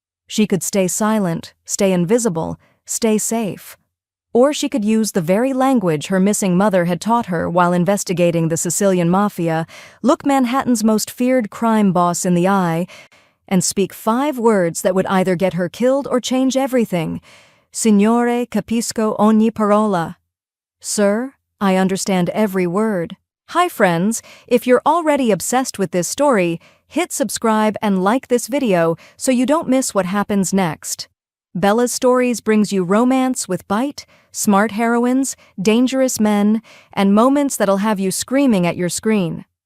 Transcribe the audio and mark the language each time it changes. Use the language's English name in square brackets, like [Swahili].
[English] She could stay silent, stay invisible, stay safe. Or she could use the very language her missing mother had taught her while investigating the Sicilian Mafia, look Manhattan's most feared crime boss in the eye, and speak 5 words that would either get her killed or change everything. [Italian] Signore, capisco ogni parola. [English] Sir, I understand every word. Hi friends, if you're already obsessed with this story, hit subscribe and like this video so you don't miss what happens next. Bella's Stories brings you romance with bite, smart heroines, dangerous men, and moments that'll have you screaming at your screen.